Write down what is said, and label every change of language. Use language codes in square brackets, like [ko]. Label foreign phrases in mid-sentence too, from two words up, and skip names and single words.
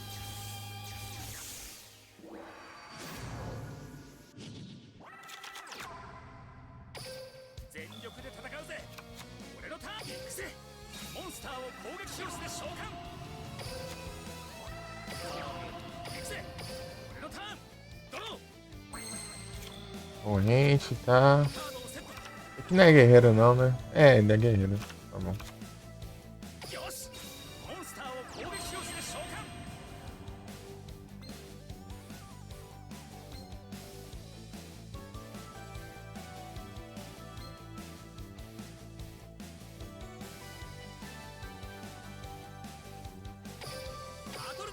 [ja] 全力で戦うぜ。俺のターン行くぜ。モンスターを攻撃表示で召喚。行くぜ。俺のターン。ドロー。 [pt] Corrente, tá. Aqui não é guerreiro não, né? É, ele é guerreiro. Tá bom. [ja] よし。モンスターを攻撃表示で召喚。バトルだ。